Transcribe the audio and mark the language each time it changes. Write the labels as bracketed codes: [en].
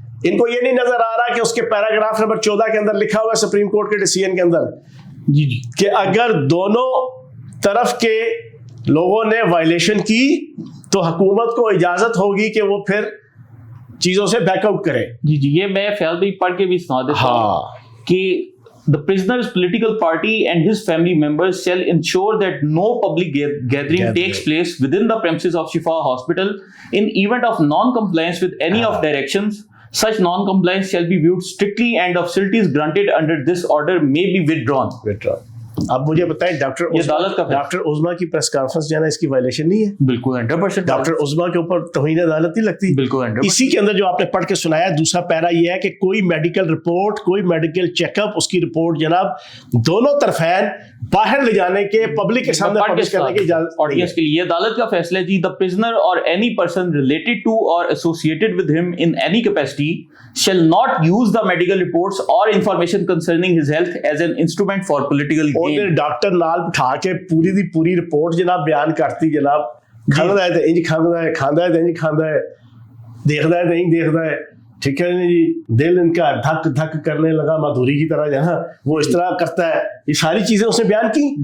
[ur] ان کو یہ نہیں نظر آ رہا کہ اس کے پیراگراف نمبر 14 کے اندر لکھا ہوا ہے سپریم کورٹ کے ڈیسیژن کے اندر جی کہ اگر دونوں طرف کے لوگوں نے وائلیشن کی تو حکومت کو اجازت ہوگی کہ وہ پھر چیزوں سے بیک آؤٹ کرے. جی یہ میں فیاض بھائی پڑھ کے بھی سنا دیتا ہوں کہ [en] the prisoner's political party and his family members shall ensure that no public gathering takes place within the premises of Shifa Hospital. In event of non-compliance with any of directions, such non-compliance shall be viewed strictly and the facilities granted under this order may be withdrawn. [ur] اب مجھے بتائیں، doctor عظما کی press conference جو ہے نا، اس کی violation نہیں ہے؟ بالکل 100%. ڈاکٹر عظما کے اوپر توہین عدالت نہیں لگتی؟ بالکل 100%. اسی کے اندر جو آپ نے پڑھ کے سنایا، دوسرا پیرا یہ ہے کہ کوئی میڈیکل رپورٹ، کوئی میڈیکل چیک اپ، اس کی رپورٹ جناب دونوں طرفین باہر لے جانے کے، پبلک کے سامنے پبلش کرنے کی اجازت آڈینس کے لیے. عدالت کا فیصلہ ہے جی، [en] the prisoner or any person related to or associated with him in any capacity shall not use the medical reports or information concerning his health as an instrument for political gain. [pa] Doctor نال بٹھا کے پوری دی پوری report جناب بیان کرتی، جناب کھاندا ہے تے انج کھاندا ہے، کھاندا ہے تے انج کھاندا ہے، دیکھدا ہے تے انج دیکھدا ہے. [ur] ٹھیک ہے جی، دل ان کا دھک دھک کرنے لگا مادھوری کی طرح، جہاں وہ اس طرح کرتا ہے. یہ ساری چیزیں اس نے بیان کی.